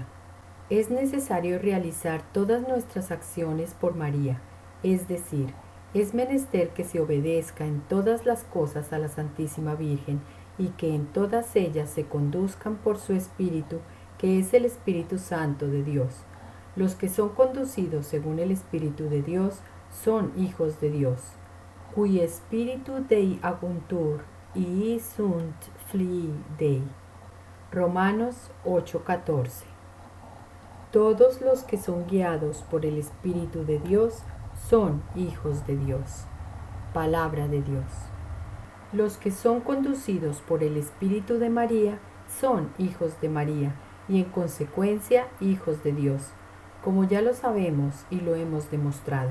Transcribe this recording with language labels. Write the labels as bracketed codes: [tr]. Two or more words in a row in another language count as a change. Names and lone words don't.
[es] Es necesario realizar todas nuestras acciones por María, es decir, es menester que se obedezca en todas las cosas a la Santísima Virgen y que en todas ellas se conduzcan por su Espíritu, que es el Espíritu Santo de Dios. Los que son conducidos según el Espíritu de Dios son hijos de Dios. [la] Qui Spiritu Dei aguntur, y sunt filii Dei. [es] Romanos 8:14. Todos los que son guiados por el Espíritu de Dios son hijos de Dios. Palabra de Dios. Los que son conducidos por el Espíritu de María son hijos de María y en consecuencia hijos de Dios, como ya lo sabemos y lo hemos demostrado.